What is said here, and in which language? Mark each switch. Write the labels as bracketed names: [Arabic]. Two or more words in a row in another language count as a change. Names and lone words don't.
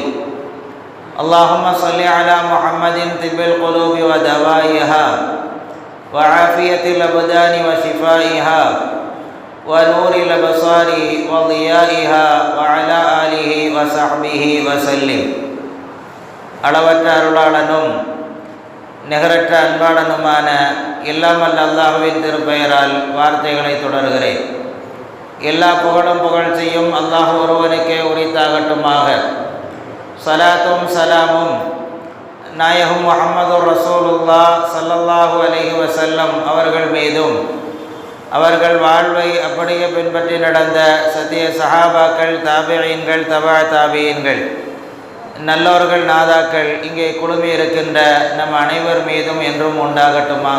[Arabic] اللهم صل على محمد طب القلوب ودوائها وعافية الأبدان وشفائها ونور الأبصار وضيائها وعلى آله وصحبه وسلم. [Tamil] அளவற்ற அருளாளனும் நிகரற்ற அன்பாளனுமான எல்லாம் வல்ல அல்லாஹ்வின் திருப்பெயரால் வார்த்தைகளை தொடர்கிறேன். எல்லா புகழும் புகழ்ச்சியும் அல்லாஹ் ஒருவனுக்கே உரித்தாகட்டுமாக. சலாத்தும் சலாமும் நாயகம் முஹம்மது [Arabic] رسول الله صلى الله عليه وسلم [Tamil] அவர்கள் மீதும், அவர்கள் வாழ்வை அப்படியே பின்பற்றி நடந்த சத்திய சஹாபாக்கள், தாபிஈன்கள், தபா தாபிஈன்கள், நல்லோர்கள், நாதாக்கள் இங்கே குழுமி இருக்கின்ற நம் அனைவர் மீதும் என்றும் உண்டாகட்டுமாக.